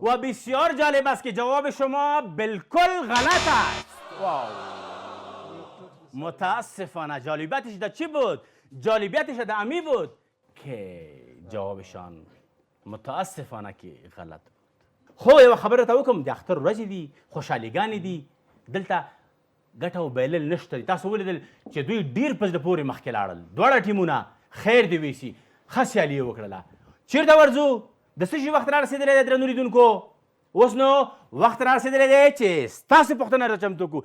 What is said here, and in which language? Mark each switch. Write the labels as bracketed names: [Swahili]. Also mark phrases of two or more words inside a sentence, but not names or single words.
[Persian] و بسیار جالب است که جواب شما بالکل غلط است واو متاسفانه جالبیتش در چی بود؟ جالبیتش در امی بود که جوابشان متاسفانه کې غلط بود. [Pashto] خو یوه خبره ته وکړم، د اختر ورځې دي، خوشحاليګانې دي، دلته ګټه او بایلل نشته دي. تاسو ولیدل چې دوی ډېر په زړه پورې مخکې لاړل، دواړه ټیمونه. خیر دې ویسي، ښه سیالي یې وکړله. چېرته ورځو؟ د څه شي وخت را رسېدلی دی درنو لیدونکو؟ اوس نو وخت را رسېدلی دی چې ستاسو پوښتنه را چمتو کړو.